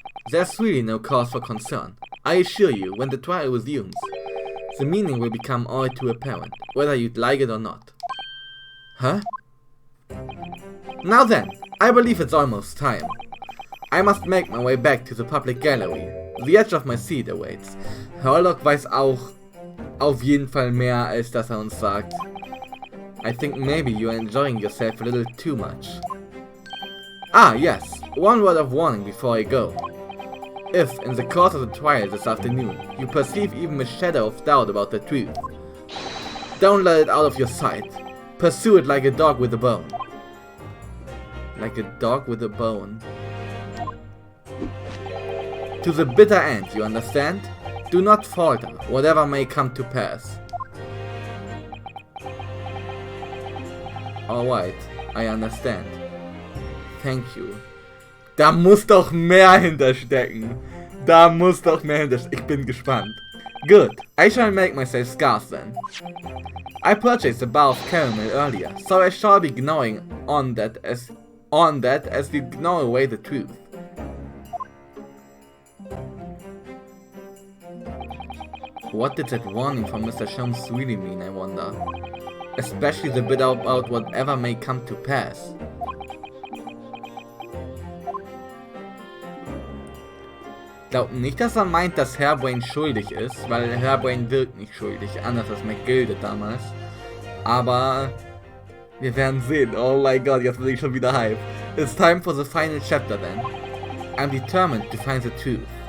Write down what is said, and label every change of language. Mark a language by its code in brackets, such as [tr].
[en] There's really no cause for concern. I assure you, when the trial resumes, the meaning will become all too apparent, whether you'd like it or not. Huh? Now then, I believe it's almost time. I must make my way back to the public gallery. The edge of my seat awaits. [de] Herlock weiß auch auf jeden Fall mehr, als dass er uns sagt. [en] I think maybe you're enjoying yourself a little too much. Ah, yes. One word of warning before I go. If, in the course of the trial this afternoon, you perceive even a shadow of doubt about the truth, don't let it out of your sight. Pursue it like a dog with a bone. Like a dog with a bone. To the bitter end, you understand? Do not falter, whatever may come to pass. Alright, I understand. Thank you. [de] Da muss doch mehr hinterstecken. Da muss doch mehr hinterstecken. Ich bin gespannt. [en] Good. I shall make myself scarce then. I purchased a bar of caramel earlier, so I shall be gnawing on that as we gnaw away the truth. What did that warning from Mr. Sholmes really mean, I wonder? Especially the bit about whatever may come to pass. [de] Ich glaube nicht, dass er meint, dass Hairbrain schuldig ist, weil Hairbrain wirkt nicht schuldig, anders als McGilde damals. Aber wir werden sehen. Oh mein Gott, jetzt bin ich schon wieder hype. [en] It's time for the final chapter then. I'm determined to find the truth.